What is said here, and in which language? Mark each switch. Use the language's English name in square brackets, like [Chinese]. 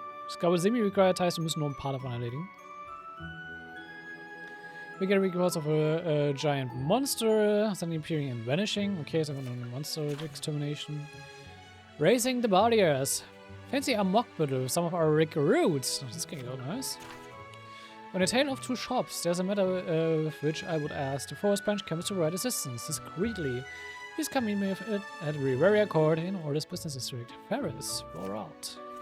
[German] Ich glaube, Semi-Required heißt, wir müssen nur ein paar davon erledigen. [English] We get reports of a giant monster, suddenly appearing and vanishing. [German] Okay, so eine Monster Extermination. [English] Raising the barriers. Fancy a mock battle with some of our recruits. This can go nice. On a tale of two shops, there's a matter with which I would ask the forest branch campus to provide assistance discreetly. He's coming with it at Rivaria Court in Order's business district. Ferris, roll out.